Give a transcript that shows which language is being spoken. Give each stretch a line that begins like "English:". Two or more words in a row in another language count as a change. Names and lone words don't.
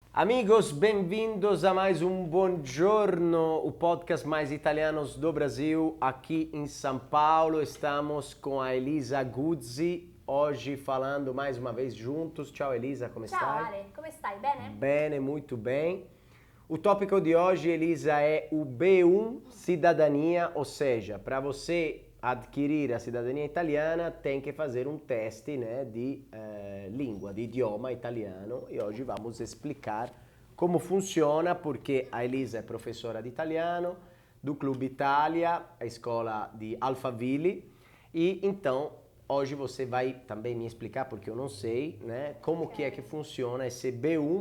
Portuguese: Amigos, bem-vindos a mais um Buongiorno, o podcast mais italianos do Brasil. Aqui em São Paulo estamos com a Elisa Guzzi, hoje falando mais uma vez juntos.
Italian: Ciao Elisa, come Ciao stai? Ale, come stai? Bene? Bene,
Portuguese: muito bem. O tópico de hoje, Elisa, é o B1 Cidadania, ou seja, para você adquirir a cidadania italiana tem que fazer um teste, né, de língua, de idioma italiano, e hoje vamos explicar como funciona, porque a Elisa é professora de italiano do Clube Itália, a escola de Alphaville, e então hoje você vai também me explicar, porque eu não sei, né, como que é que funciona esse B1.